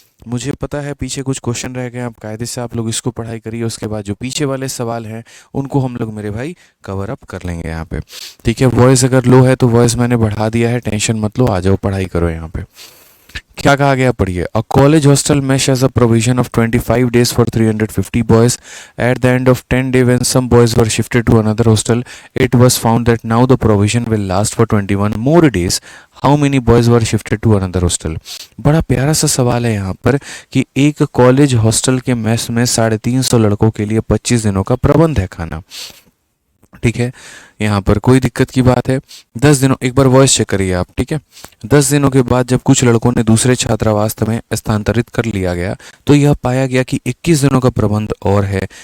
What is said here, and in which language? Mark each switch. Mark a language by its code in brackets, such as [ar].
[hi] मुझे पता है पीछे कुछ क्वेश्चन रह गए, अब कायदे से आप लोग इसको पढ़ाई करिए, उसके बाद जो पीछे वाले सवाल हैं उनको हम लोग मेरे भाई कवर अप कर लेंगे यहाँ पे। ठीक है, वॉइस अगर लो है तो वॉइस मैंने बढ़ा दिया है, टेंशन मत लो, आ जाओ पढ़ाई करो यहाँ पे। क्या कहा गया पढ़िए। [en] A college hostel mess has a provision of 25 days for 350 boys. At the end of 10 days when some boys were shifted to another hostel, it was found that now the provision will last for 21 more days. How many boys were shifted to another hostel? [hi] बड़ा प्यारा सा सवाल है यहाँ पर कि एक college hostel के मेस में 350 लड़कों के लिए 25 दिनों का प्रबंध है खाना। ठीक है, यहाँ पर कोई दिक्कत की बात है। 10 दिनों, एक बार वॉइस चेक करिए आप, ठीक है। 10 दिनों के बाद जब कुछ लड़कों ने दूसरे छात्रावास में स्थानांतरित कर लिया गया तो यह पाया गया कि 21 दिनों का प्रबंध और है।